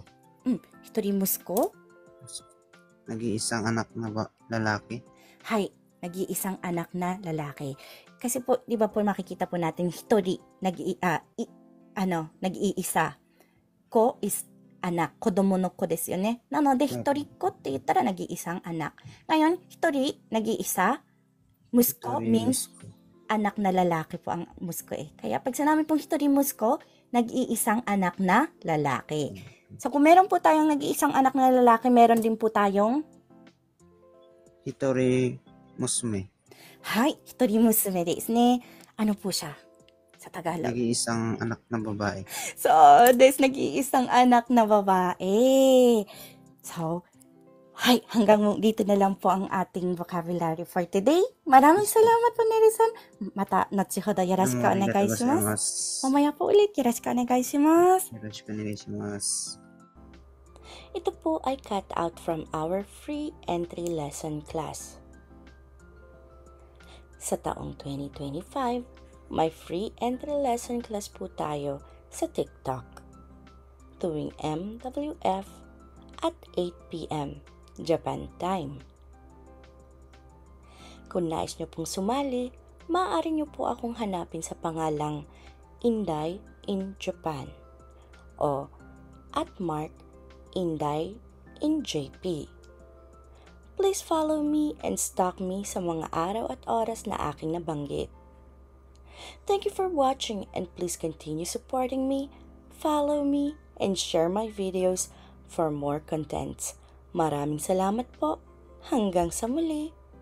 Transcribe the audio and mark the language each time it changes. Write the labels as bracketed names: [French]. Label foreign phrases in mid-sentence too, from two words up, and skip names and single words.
[Filipino] hitorimusko, Nag-iisang anak na lalaki. hi, nag-iisang anak na lalaki. Kasi po, di ba po makikita po natin hitori, nag-iisa. Ko is anak. [Japanese] 子供の子ですよね. なので、一人子って言ったら [Filipino] nag-iisang anak. Ngayon, hitori, nag-iisa. Musko means anak na lalaki po ang musko eh. Kaya pag sinabi pong [Japanese] 一人息子, [Filipino] nag-iisang anak na lalaki. So kung meron po tayong nag-iisang anak na lalaki, meron din po tayong [Japanese] 一人娘. はい、一人娘ですね. [Filipino] Ano po siya sa Tagalog? Nag-iisang anak na babae. So, nag-iisang anak na babae. So, hi, hanggang dito na lang po ang ating vocabulary [English] for today. [Filipino] Maraming salamat po, Neri-san. [Japanese] また、後ほどよろしくお願いします. [Filipino] Mamaya po ulit, [Japanese] よろしくお願いします. よろしくお願いします. [Filipino] Ito po ay [English] cut out from our free entry lesson class. [Filipino] Sa taong 2025, may [English] free entry lesson class [Filipino] po tayo sa TikTok tuwing MWF at 8 p.m. [English] Japan time. [Filipino] Kung nais nyo pong sumali, maaari nyo po akong hanapin sa pangalang Inday in Japan o @Inday in JP. [English] Please follow me and stalk me [Filipino] sa mga araw at oras na aking nabanggit. [English] Thank you for watching and please continue supporting me, follow me, and share my videos for more contents. [Filipino] Maraming salamat po. Hanggang sa muli.